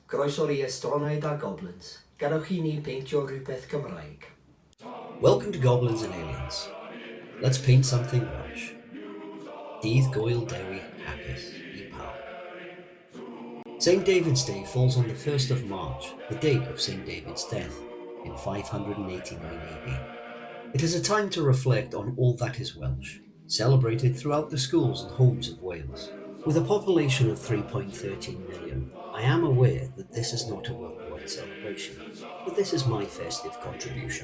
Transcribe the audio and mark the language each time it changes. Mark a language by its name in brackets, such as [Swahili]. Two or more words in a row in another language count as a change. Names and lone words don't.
[Welsh] Croeso I Estroniaid a Goblins. Gadewch I ni beintio rhywbeth Cymraeg. [English] Welcome to Goblins Ailens. Let's paint something Welsh. [Welsh] Dydd, gwyl, Dewi, hapus, [English] St. David's Day falls on the 1st of March, the date of St. David's death, in 589 AD. It is a time to reflect on all that is Welsh, celebrated throughout the schools and homes of Wales. With a population of 3.13 million, I am aware that this is not a worldwide celebration, but this is my festive contribution.